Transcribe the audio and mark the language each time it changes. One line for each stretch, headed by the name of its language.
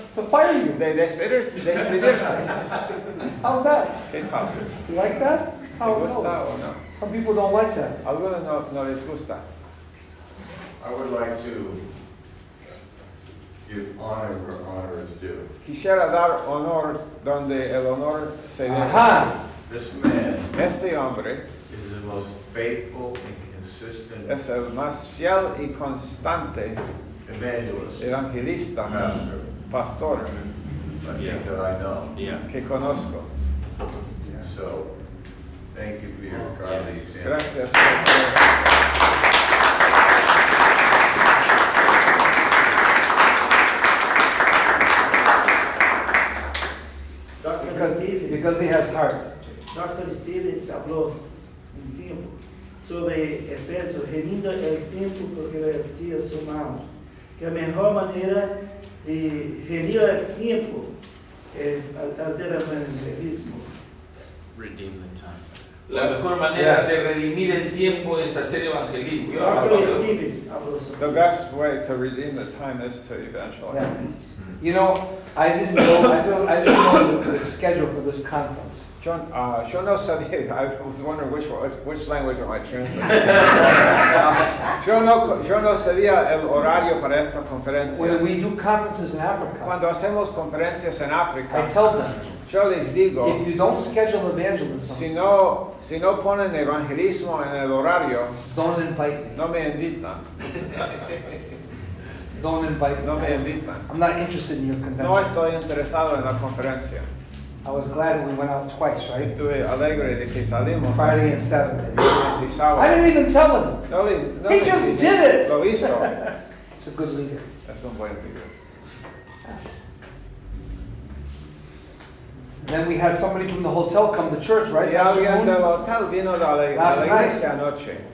English: to fire you.
Spanish: de despedirte.
English: How's that?
Spanish: ¿Qué tal?
English: You like that? That's
Spanish: ¿Te
English: how it
Spanish: gusta
English: goes.
Spanish: o no?
English: Some people don't like that.
Spanish: Algunos no les gusta.
English: I would like to give honor where honor is due.
Spanish: Quisiera dar honor donde el honor se debe. Aha.
English: This man
Spanish: Este hombre
English: is the most faithful and consistent
Spanish: es el más fiel y constante
English: evangelist,
Spanish: evangelista,
English: pastor,
Spanish: pastor
English: I think that I know.
Spanish: que conozco.
English: So, thank you for your godly sin.
Spanish: Gracias.
English: Because he has heart. Dr.
Spanish: Stevens habló un tiempo sobre Efesios, remindo el tiempo porque los días son malos. Que la mejor manera de remir el tiempo es hacer evangelismo.
English: Redeem the time.
Spanish: La mejor manera de redimir el tiempo es hacer evangelismo. Dr. Stevens habló sobre
English: The best way to redeem the time is to evangelize. Yeah. You know, I didn't know the schedule for this conference.
Spanish: Yo no sabía,
English: I was wondering which language am I translating.
Spanish: Yo no sabía el horario para esta conferencia.
English: When we do conferences in Africa,
Spanish: Cuando hacemos conferencias en África,
English: I tell them,
Spanish: yo les digo,
English: if you don't schedule evangelism,
Spanish: si no ponen evangelismo en el horario,
English: don't invite me.
Spanish: no me invitan.
English: Don't invite me.
Spanish: No me invitan.
English: I'm not interested in your convention.
Spanish: No estoy interesado en la conferencia.
English: I was glad we went out twice, right?
Spanish: Estuve alegre de que salimos.
English: Friday and Saturday.
Spanish: Viernes y sábado.
English: I didn't even tell him.
Spanish: No
English: He just did it.
Spanish: Lo hizo.
English: It's a good leader.
Spanish: Es un buen líder.
English: And then we had somebody from the hotel come to church, right?
Spanish: Y alguien del hotel vino a la iglesia anoche.